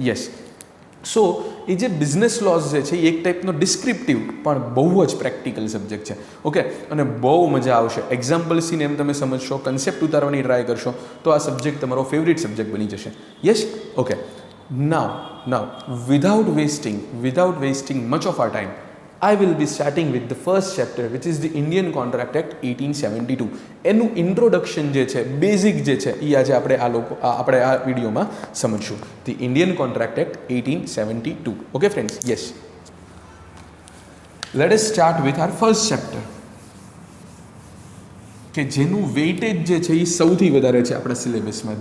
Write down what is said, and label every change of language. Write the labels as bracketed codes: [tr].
[gu] Yes, સો એ જે business lose જે છે એ એક ટાઈપનો ડિસ્ક્રિપ્ટિવ પણ બહુ જ પ્રેક્ટિકલ સબ્જેક્ટ છે. ઓકે, અને બહુ મજા આવશે. એક્ઝામ્પલ્સને એમ તમે સમજશો, કન્સેપ્ટ ઉતારવાની ટ્રાય કરશો તો આ સબ્જેક્ટ તમારો ફેવરિટ સબ્જેક્ટ બની જશે. [en] Yes, okay. Now without wasting much of our time, I will be starting with the first chapter, which is the Indian Contract Act 1872. [gu] એનું ઇન્ટ્રોડક્શન જે છે, બેઝિક જે છે, એ આજે આપણે આ વિડીયોમાં સમજશું. [en] The Indian Contract Act 1872. Okay friends, yes. Let us start with our first chapter, [gu] કે જેનું વેઇટેજ જે છે એ સૌથી વધારે છે આપણા સિલેબસમાં.